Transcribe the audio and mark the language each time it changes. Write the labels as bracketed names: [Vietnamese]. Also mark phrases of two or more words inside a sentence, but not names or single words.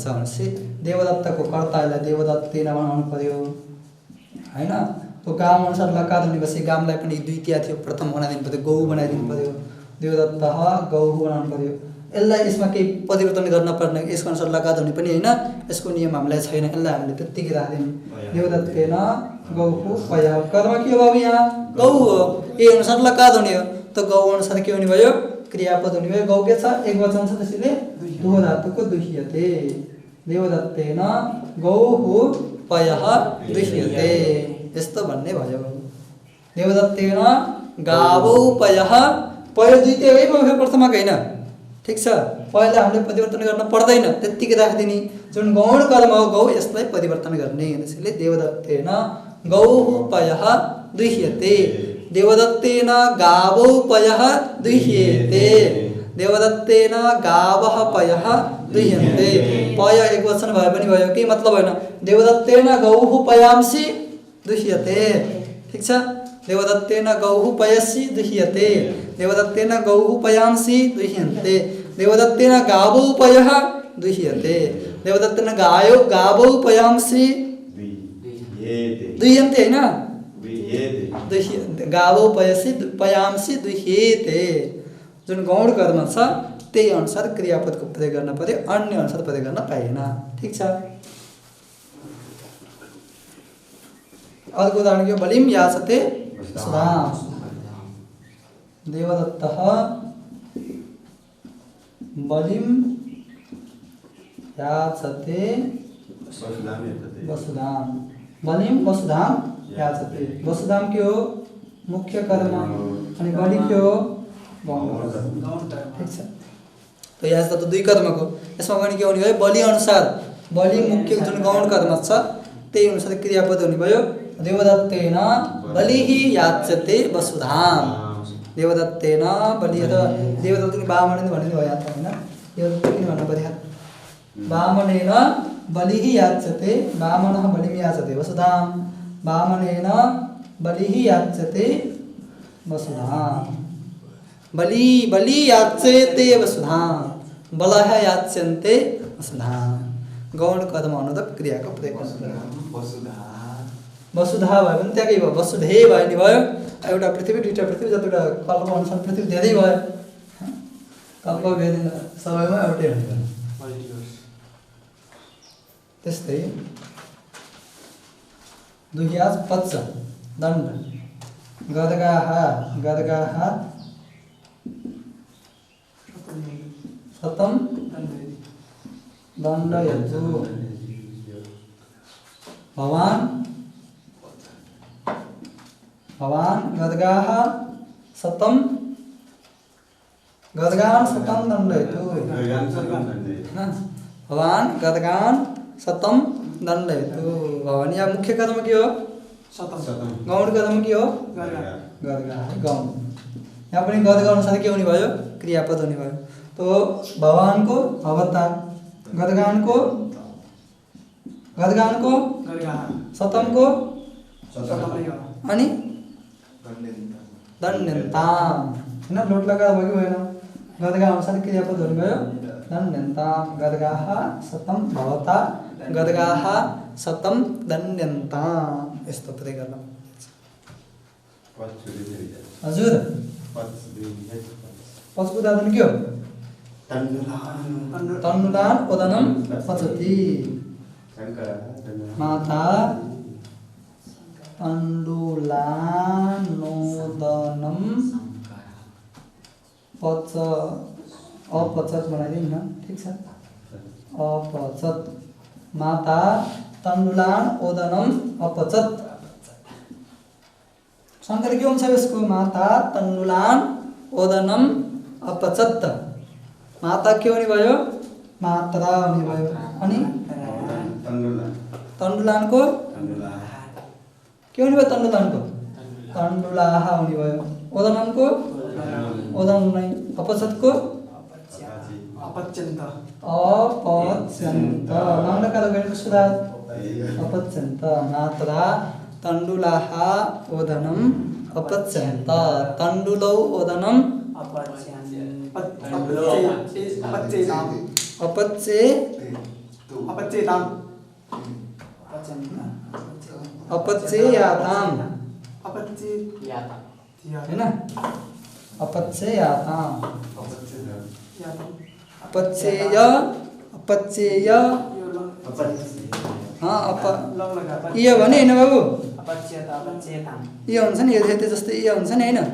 [Nepali] भनेपछि देवदत्तको कर्तालाई देवदत्ते बनाउनु पर्यो हैन। त्यो गाम अनुसार लकार हुनेपछि गामलाई पनि द्वितीय थियो, प्रथम बनाइदिनु पर्यो, गौ बनाइदिनु पर्यो, देवदत्त गौ बनाउनु पर्यो। यसलाई यसमा केही परिवर्तन गर्न पर्ने, यसको अनुसार लकार हुने पनि होइन, यसको नियम हामीलाई छैन, यसलाई हामीले त्यत्तिकै राख्दिनु। [Sanskrit] देवदत्तेन गौहु पयः, [Nepali] कर्म के हो बाबु, यहाँ गौ हो, ए अनुसार लकार हुने हो, त गौ अनुसार के हुने भयो, क्रियापद हुने भयो। गौ के छ, एक वचन छ, त्यसैले दुह धातुको दुह्यते। [Sanskrit] देवदत्तेन गौहु पयः दुह्यते, [Nepali] यस्तो भन्ने भयो। [Sanskrit] देवदत्तेन गावौ पयः, [Nepali] पय द्वितीय है भयो, प्रथमक होइन। ठिक छ, पहिला हामीले परिवर्तन गर्न पर्दैन, त्यत्तिकै राखिदिने। जुन गौण कर्म हो गौ, यसलाई परिवर्तन गर्ने। [Sanskrit] त्यसैले देवदत्तेन गौः पयः दुह्यते, देवदत्तेन गावौ पयः दुह्येते, देवदत्तेन गावः पयः दुह्यन्ते। [Nepali] पय एक वचन भए पनि भयो, के मतलब होइन, [Sanskrit] देवदत्तेन गौः पयांसि दुह्यते। [Nepali] ठिक छ, [Sanskrit] देवदत्तेन गौः पयसि दुह्यते, देवदत्तेन गौः पयांसि दुह्यन्ते, देवदत्तेन गावौ पयः दुह्यते, देवदत्तेन गावौ पयांसि दुह्यन्ते हैन, गावौ पयसि पयांसि दुह्येते। [Nepali] जुन गौण कर्म छ त्यही अनुसार क्रियापदको प्रयोग गर्न पर्यो, अन्य अनुसार प्रयोग गर्न पाइएन। ठिक छ। अर्को उदाहरण के [Sanskrit] बलिम याचते वसुधाम। देवदत्तः बलिम याचते वसुधाम। बलिम वसुधाम याचते। [Nepali] वसुधाम के हो मुख्य कर्म अनि बलि के हो गौण कर्म। ठीक छ। तो याचता तो दुई कर्मको, यसमा पनि के हुने भयो बलि अनुसार, बलि मुख्य जुन गौण कर्म छ त्यही अनुसार क्रियापद हुने भयो। [Sanskrit] देवदत्तेन बलिः याच्यते वसुधाम। देवदत्तेन बलि [Nepali] अथवा देवदत्तले ब्राह्मणले भन्ने भयो यहाँ त हैन, देवदत्त किन भन्नु पर्यो? [Sanskrit] ब्राह्मणेन बलिः याच्यते, ब्राह्मणः बलिं याचते वसुधाम। ब्राह्मणेन बलिः याच्यते वसुधाम। बलि याच्यते वसुधाम, बलः याच्यन्ते वसुधाम। [Nepali] गौण कर्म अनुरूप क्रियाको प्रयोग गर्नु। वसुधा भयो भने त्यहाँकै भयो, वसुधे भयो नि भयो। एउटा पृथ्वी दुईटा पृथ्वी, जतिवटा कल्प अनुसार पृथ्वी धेरै भयो। कल्प भेद सबैमा एउटै हुन्छ। [Sanskrit] त्यस्तै दुह्याज पच्च दण्ड। गर्गाः शतं दण्डयतु। भवान् गर्गाः शतं दण्डयतु। भवान् गर्गान् शतं दण्डयतु। [Nepali] भवान् यहाँ मुख्य कर्म के हो? गौण कर्म के हो? गर्गा है गौण। यहाँ पनि गर्गा अनुसार के हुने भयो? क्रियापद हुने भयो। तो भवान को भवता, गर्गान को शतम को अनि दण्ड्यन्ताम हैन, लोट लगाएर भयो कि भएन? गर्गा अनुसार क्रियापद हुने भयो दण्ड्यन्ताम। [Sanskrit] गर्गाः शतं भवता, गर्गाः शतं दण्ड्यन्ताम। [Nepali] यस्तो प्रयोग गर्न हजुर। पछको उदाहरण के हो? [Sanskrit] तण्डुलान ओदनम पचति। माता तण्डुलानोदनम अपचत [Nepali] बनाइदिउँ न। ठिक छ। अपचत। [Sanskrit] माता तण्डुलान ओदनम अपचत। [Nepali] शङ्कर के हुन्छ यसको? [Sanskrit] माता तण्डुलान ओदनम अपचत। [Nepali] माता के हुने भयो? मात्रा हुने भयो। अनि तण्डुलानको के हुने भयो? तण्डुलानको तण्डुलाः हुने भयो। ओदनको ओदन नै। अपचतको अपच्यन्त। लङ्लकार गरेको सुधार अपच्यन्त। [Sanskrit] मात्रा तण्डुलाः ओदनम अपच्यन्त। तण्डुलौ ओदनम अपच्येयाताम हैन, अपच्येयाताम। [Nepali] अपच्येय इय भने हैन बाबु? इय हुन्छ नि, यथे जस्तै इय हुन्छ नि हैन?